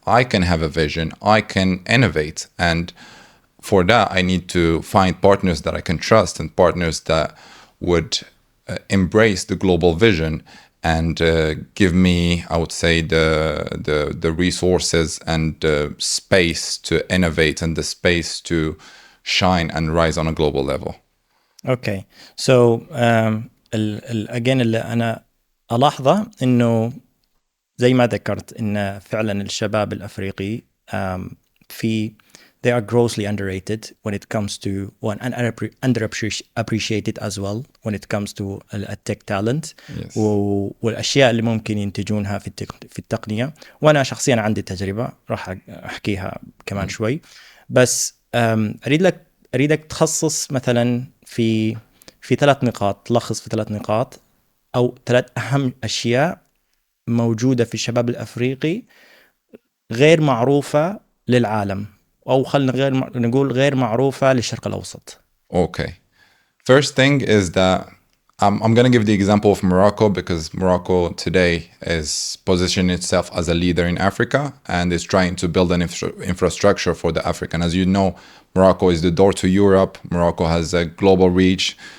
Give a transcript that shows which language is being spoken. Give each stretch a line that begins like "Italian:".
English: I can have a vision. I can innovate. And for that, I need to find partners that I can trust, and partners that would embrace the global vision and give me, I would say, the resources and the space to innovate and the space to shine and rise on a global level. Okay. So again
Arabic: اللي أنا ألاحظه إنه زي ما ذكرت إن فعلا الشباب الأفريقي في
English: they are grossly underrated when it comes to one, and underappreciated as well when it comes to التك talent. Yes.
Arabic: والاشياء اللي ممكن ينتجونها في التقنيه. وانا شخصيا عندي تجربه راح احكيها كمان شوي. بس اريدك تخصص مثلا في 3 نقاط، تلخص في 3 نقاط او 3 اهم اشياء موجوده في الشباب الافريقي غير معروفه للعالم، او خلينا نقول غير معروفه للشرق الاوسط.
English: Okay. First thing is that I'm going to give the example of Morocco, because Morocco today is positioning itself as a leader in Africa and is trying to build an infrastructure for the African. As you know, Morocco is the door to Europe. Morocco has a global reach.